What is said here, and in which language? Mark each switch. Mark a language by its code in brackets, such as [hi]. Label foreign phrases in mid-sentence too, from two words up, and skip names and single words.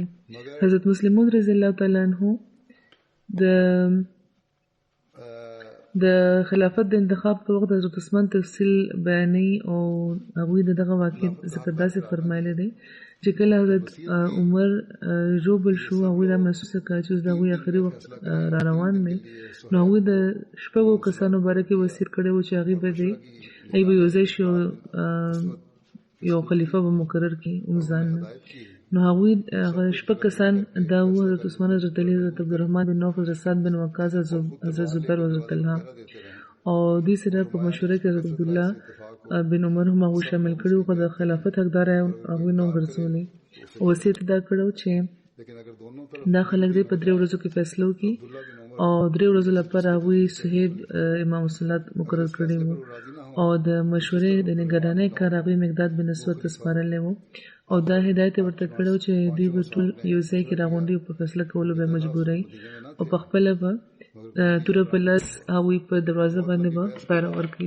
[ps] حضرت مسلم موعود [ar] رضی الله تعالی عنه [ps] د خلافت د انتخاب په وخت حضرت عثمان تفصیل بیانوي او هغوی د دغه واقع ذکر داسې فرمایلی دی چې کله حضرت عمر ژوبل شو هغوی دا محسوسه کړه چې اوس د هغوی آخري وخت را روان دی، نو هغوی د شپږو کسانو باره کې وصیت کړی و چې هغوی به یو ځای شي او یو خلیفه به مقرر کړي ځان نه. نو هغوی هغه شپږ کسان دا وو: حضرت عثمان، حضرت علی، حضرت عبدالرحمن بن عوف، حضرت سعد بن وقاص، حضرت زبیر او حضرت طلحه. او دې سره په مشوره کې حضرت عبدالله بن عمر هم هغوی شامل کړي وو، خو د خلافت حقدار هغوی نه ګرځولي. وصیت دا کړی و چې دا خلک دې په 3 ورځو کې فیصله وکړي او 3 ورځو لپاره هغوی صهیب [ar] امام الصلات [ps] مقرر کړي وو او د مشورې د نگرانۍ کار هغوی مقداد بن اسود ته سپارلی وو او دا هدایت یې ورته کړی و چې دوی به ټول یو ځای کې راغونډي او په فیصله کولو به مجبوروي او په خپله به توره په لاس هغوی په دروازه باندې به پیره ورکوي.